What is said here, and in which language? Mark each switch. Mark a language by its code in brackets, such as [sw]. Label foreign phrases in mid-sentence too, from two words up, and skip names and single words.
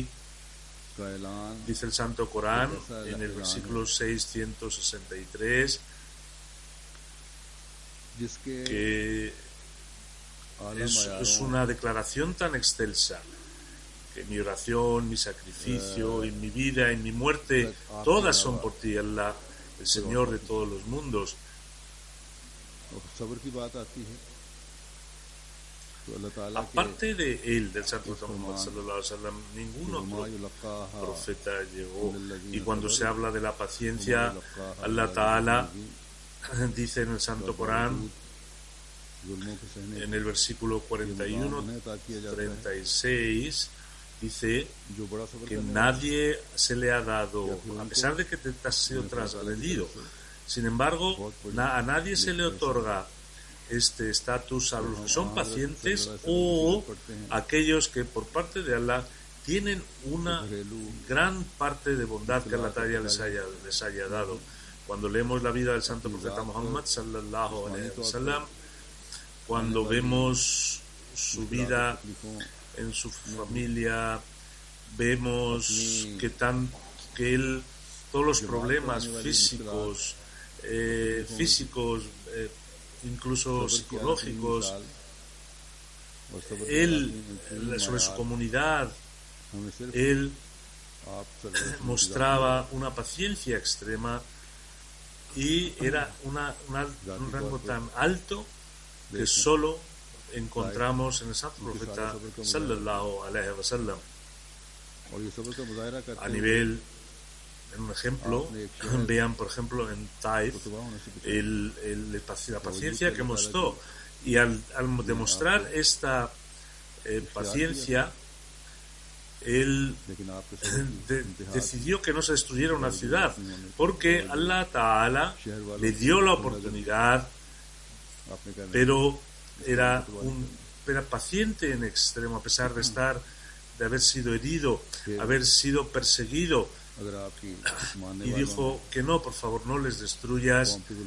[es] Dice el Santo Corán en el versículo 663 que es una declaración tan excelsa que mi oración, mi sacrificio, y mi vida, y mi muerte, todas son por ti, [ar] Allah, [es] el Señor de todos los mundos. Aparte de él, del santo Muhammad [ar] صلى الله عليه وسلم, [es] ningún otro profeta llegó. Y cuando se habla de la paciencia, [ar] الله تعالى [es] dice en el Santo Corán, en el versículo 41-36, dice que nadie se le ha dado, a pesar de que te has sido transgredido, sin embargo, a nadie se le otorga este estatus a los que son pacientes, o aquellos que por parte de Allah tienen una gran parte de bondad que Allah les haya dado. Cuando leemos la vida del santo profeta Muhammad [ar] صلى الله عليه وسلم, [es] cuando vemos su vida en su familia, vemos que él, todos los problemas físicos, incluso psicológicos, él, sobre su comunidad, él mostraba una paciencia extrema y era un rango tan alto que solo encontramos en el Santo Profeta [ar] صلى الله عليه وسلم. [es] A nivel, en un ejemplo, vean por ejemplo en Taif la paciencia que mostró, y al demostrar esta paciencia, él decidió que no se destruyera una ciudad, porque [ar] الله تعالى [es] le dio la oportunidad, pero era paciente en extremo, a pesar de haber sido herido, haber sido perseguido, y dijo que no, por favor, no les destruyas.